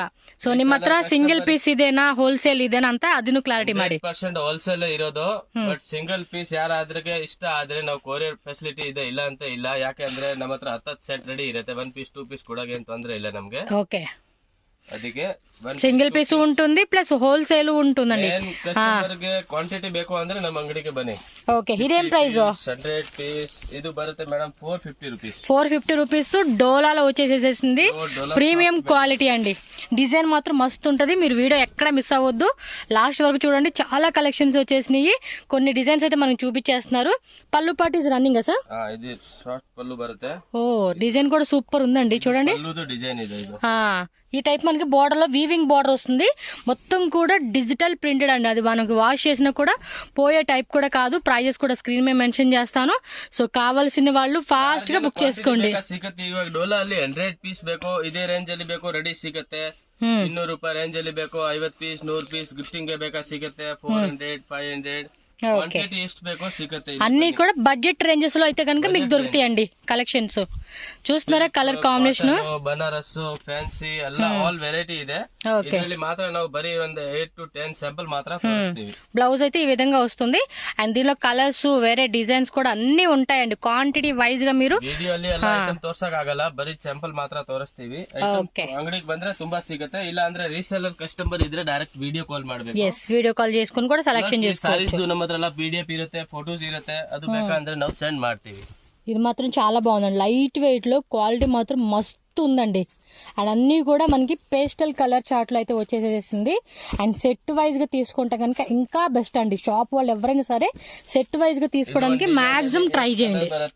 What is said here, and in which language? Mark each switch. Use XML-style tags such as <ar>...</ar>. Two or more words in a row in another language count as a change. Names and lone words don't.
<kn>ಸೊ ನಿಮ್ಮ ಹತ್ರ</kn> <en>single piece</en> <kn>ಇದೆನಾ ಹೋಲ್ಸೇಲ್ ಇದೆನಾ ಅಂತ ಅದನ್ನು ಕ್ಲಾರಿಟಿ ಮಾಡಿ. 100% ಹೋಲ್ಸೇಲ್ ಇರೋದು. ಬಟ್</kn> <en>single piece</en> <kn>ಯಾರಾದ್ರಿಗೆ ಇಷ್ಟ ಆದ್ರೆ ನಾವು</kn> <en>courier facility</en> <kn>ಇದೆ, ಇಲ್ಲ ಅಂತ ಇಲ್ಲ. ಯಾಕೆ ಅಂದ್ರೆ ನಮ್ಮ ಹತ್ರ 10 ಸೆಟ್ ರೆಡಿ ಇರುತ್ತೆ.</kn> <en>1 piece 2 piece</en> <kn>ಕೊಡೋಕೆ ಏನ್ ತೊಂದ್ರೆ ಇಲ್ಲ ನಮ್ಗೆ. ಓಕೆ. ಅದಕ್ಕೆ</kn> <en>single piece</en> <te>ఉంటుంది</te> <en>plus wholesale</en> <te>ఉంటుందండి.</te> <kn>ಕಸ್ಟಮರ್ ಗೆ ಕ್ವಾಂಟಿಟಿ ಬೇಕು ಅಂದ್ರೆ ನಮ್ಮ ಅಂಗಡಿಗೆ ಬನ್ನಿ.</kn> <te>ఓకే. ఇదేం ప్రైస్? 100 పీస్ ఇది బರುತ್ತೆ</te> <en>madam 450 rupees.</en> <te>450 రూపీస్ డోలాలో వచ్చేసేసింది.</te> <en>premium quality</en> <te>అండి. డిజైన్ మాత్రం మస్తు ఉంటుంది. మీరు వీడియో ఎక్కడ మిస్ అవ్వద్దు, లాస్ట్ వరకు చూడండి. చాలా కలెక్షన్స్ వచ్చేసినాయి. కొన్ని డిజైన్స్ అయితే మనకు చూపించేస్తున్నారు. పళ్ళు</te> <en>parties running sir.</en> <te>ఇది షార్ట్ పళ్ళు బರುತ್ತೆ. ఓ డిజైన్ కూడా సూపర్ ఉందండి చూడండి. డిజైన్ ఇది. ఈ టైప్ మనకి బోర్డర్ లో</te> <en>weaving border</en> <te>వస్తుంది. మొత్తం కూడా</te> <en>digital printed</en> <te>అండి. అది మనకి వాష్ చేసినా కూడా పోయే టైప్ కూడా కాదు. ప్రైజెస్ కూడా స్క్రీన్ మీద మెన్షన్ చేస్తాను. సో కావాల్సిన వాళ్ళు ಫಾಸ್ಟ್ గా ಬುಕ್ చేసుకోండి.</te> <kn>ಸಿಗುತ್ತೆ. ಇವಾಗ ಡೋಲಾ ಅಲ್ಲಿ 100 ಪೀಸ್ ಬೇಕು, ಇದೇ ರೇಂಜ್ ಅಲ್ಲಿ ಬೇಕು, ರೆಡಿ ಸಿಗುತ್ತೆ. 200 ರೂಪಾಯಿ ರೇಂಜ್ ಅಲ್ಲಿ ಬೇಕು,</kn> <en>50 piece 100 piece gifting</en> <kn>ಗೆ ಬೇಕಾ ಸಿಗುತ್ತೆ. 400, 500 క్వాంటిటీ ಎಷ್ಟು ಬೇಕೋ ಸಿಗುತ್ತೆ.</kn> <te>అన్ని కూడా</te> <en>budget ranges</en> <te>లో అయితే కనుక మీకు దొరుకుతాయండి కలెక్షన్స్. చూస్తున్నారా</te> <en>colour combination,</en> <te>ಬನಾರಸ್ ಫ್ಯಾನ್ಸಿ ಎಲ್ಲ</te> <en>all variety</en> <te>ಇದೆ. ಇದರಲ್ಲಿ ಮಾತ್ರ ನಾವು ಬರೀ ಒಂದು 8 to 10 ಸ್ಯಾಂಪಲ್ ಮಾತ್ರ ತೋರಿಸ್ತೀವಿ. బ్లౌజ్ అయితే ఈ విధంగా వస్తుంది. అండ్ దీనిలో కలర్స్ వేరే డిజైన్స్ కూడా అన్ని ఉంటాయండి.</te> <en>quantity wise</en> <te>గా మీరు</te> <kn>ವಿಡಿಯೋ ಅಲ್ಲಿ ಎಲ್ಲ ಐಟಮ್ ತೋರ್ಸಕ್ ಆಗಲ್ಲ, ಬರೀ ಸ್ಯಾಂಪಲ್ ಮಾತ್ರ ತೋರಿಸ್ತೀವಿ. ಅಂಗಡಿಗೆ ಬಂದ್ರೆ ತುಂಬಾ ಸಿಗುತ್ತೆ. ಇಲ್ಲ ಅಂದ್ರೆ</kn> <en>reseller customer</en> <kn>ಇದ್ರೆ</kn> <en>direct video call</en> <kn>ಮಾಡಬೇಕು.</kn> <en>yes, video call</en> <te>చేసుకొని కూడా సెలెక్షన్ చేసుకోవచ్చు.</te> <kn>ನಮ್ಮ ಹತ್ರ ಎಲ್ಲ PDF ಇರುತ್ತೆ, ಫೋಟೋಸ್ ಇರುತ್ತೆ. ಅದು ಬೇಕಂದ್ರೆ ನಾವು ಸೆಂಡ್ ಮಾಡ್ತೀವಿ.</kn> <te>ఇది మాత్రం చాలా బాగుందండి.</te> <en>light weight</en> <te>లో క్వాలిటీ మాత్రం మస్తు ఉందండి. అండ్ అన్నీ కూడా మనకి</te> <en>pastel colour chart</en> <te>లో అయితే వచ్చేసేసింది. అండ్</te> <en>set wise</en> <te>గా తీసుకుంటే కనుక ఇంకా బెస్ట్ అండి. షాప్ వాళ్ళు ఎవరైనా సరే</te> <en>set wise</en> <te>గా తీసుకోవడానికి మాక్సిమం ట్రై చేయండి.</te>